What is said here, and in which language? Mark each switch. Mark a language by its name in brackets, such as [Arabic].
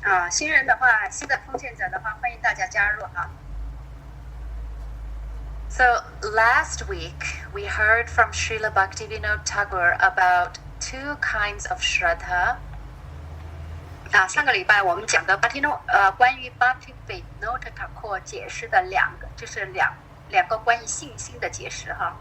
[Chinese] 新人的话，新的奉献者的话，欢迎大家加入哈。 [English] So last week we heard from Srila Bhaktivinoda Thakur about two kinds of Shraddha. [Chinese] 上个礼拜我们讲的关于 Bhaktivinoda Thakur 解释的就是两个关于信心的解释。